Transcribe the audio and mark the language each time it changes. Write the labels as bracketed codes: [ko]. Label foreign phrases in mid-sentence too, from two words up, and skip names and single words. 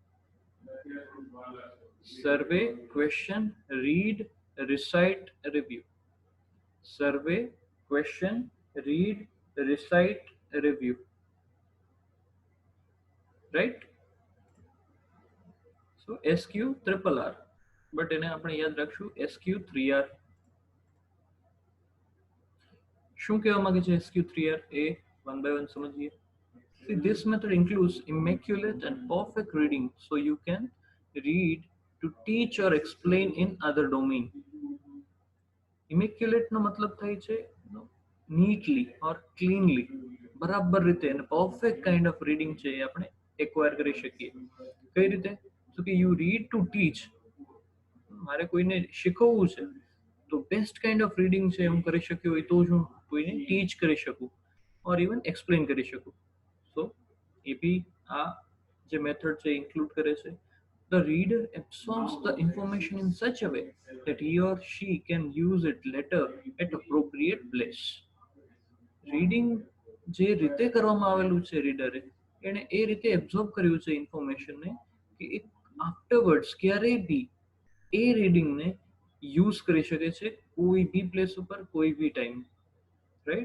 [en] Survey, question, read, recite, review. Survey, question, read, recite, review. Right? So SQ triple R. [gu] But એને આપણે યાદ રાખશું SQ 3R. શું કહેવા માંગે છે SQ 3R? એ [en] one by one [gu] સમજીએ. [en] See, this method includes immaculate and perfect reading, so you can read to teach or explain in other domain. [gu] Immaculate નો મતલબ થાય છે [en] neatly or cleanly, [gu] બરાબર રીતે, અને [en] perfect kind of reading [gu] છે એ આપણે acquire કરી શકીએ. કઈ રીતે? [en] So કે you read to teach. [gu] મારે કોઈને શીખવવું છે તો [en] best kind of reading [gu] છે હું કરી શક્યો હોય તો જ હું કોઈને ટીચ કરી શકું [en] or even explain [gu] કરી શકું. સો એ બી આ જે મેથડ છે ઇન્ક્લુડ કરે છે. [en] The reader absorbs the information in such a way that he or she can use it later at appropriate place. [gu] રીડિંગ જે રીતે કરવામાં આવેલું છે રીડરે, એને એ રીતે એબ્ઝોર્બ કર્યું છે ઇન્ફોર્મેશનને કે એ આફ્ટરવર્ડ્સ ક્યારેય બી એ રીડિંગને યુઝ કરી શકે છે કોઈ બી પ્લેસ ઉપર કોઈ બી ટાઈમ. રાઈટ?